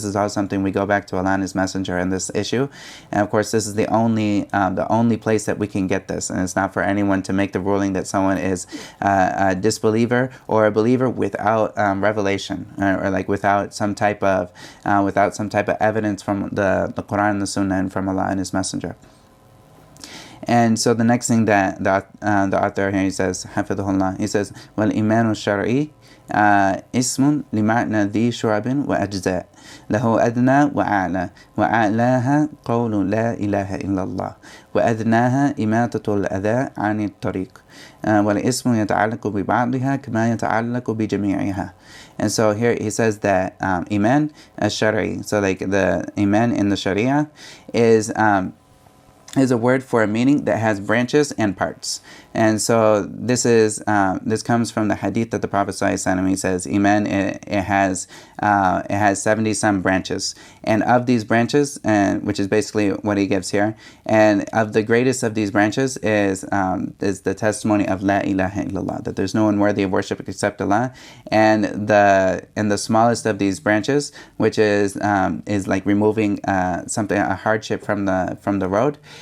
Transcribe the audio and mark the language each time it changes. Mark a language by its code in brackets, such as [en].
[en] This is all something we go back to Allah and His Messenger in this issue. And of course, this is the only place that we can get this, and it's not for anyone to make the ruling that someone is a disbeliever or a believer without revelation, or like without some type of evidence from the Quran and the Sunnah and from Allah and His Messenger. And so the next thing that the author here, he says, [ar] Hafidhullah, he says, وَالْإِيمَانُ الشَّرْعِي اسم لمعنى ذي شعب وأجزاء له أدنى وأعلى وأعلاها قول لا إله إلا الله وأدناها إماتة الأذى عن الطريق والاسم يتعلق ببعضها كما يتعلق بجميعها. [en] And so here he says that iman al-shari, so like the iman in the sharia is a word for a meaning that has branches and parts. And so this comes from the hadith that the Prophet ﷺ, he says, iman, it has 70 some branches, and of these branches, which is basically what he gives here, and of the greatest of these branches is the testimony of la ilaha illallah, that there's no one worthy of worship except Allah, and the smallest of these branches, which is like removing a hardship from the road,